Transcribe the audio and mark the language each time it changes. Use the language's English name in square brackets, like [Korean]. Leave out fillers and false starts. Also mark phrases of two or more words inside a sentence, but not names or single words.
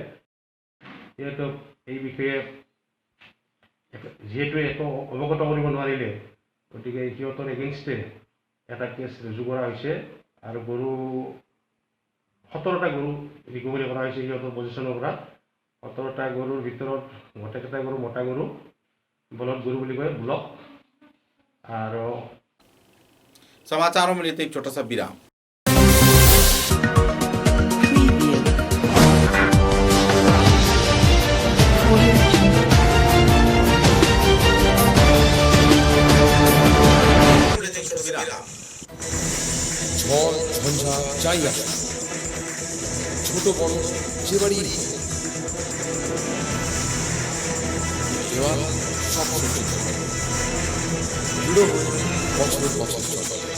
[Assamese] সিহঁতক এই বিষয়ে যিহেতু একো অৱগত কৰিব নোৱাৰিলে, গতিকে সিহঁতৰ এগেইনষ্টে এটা কেছ ৰুজু কৰা হৈছে আৰু গৰু 17টা গৰু ৰিকভাৰী কৰা হৈছে সিহঁতৰ পজিশ্যনৰ পৰা। 17টা গৰুৰ ভিতৰত গোটেইকেইটা গৰু মতা গৰু, বলদ গৰু বুলি কয়, ব্লক। আৰু [Hindi] समाचारों में लेते एक छोटा सा विराम। [Bangla] ঝড় ঝঞ্ঝা যাই আসে, ছোট বড় যে বাড়ি দেওয়াল সব সহ্য করে দৃঢ় হয়ে বছর বছর চলে।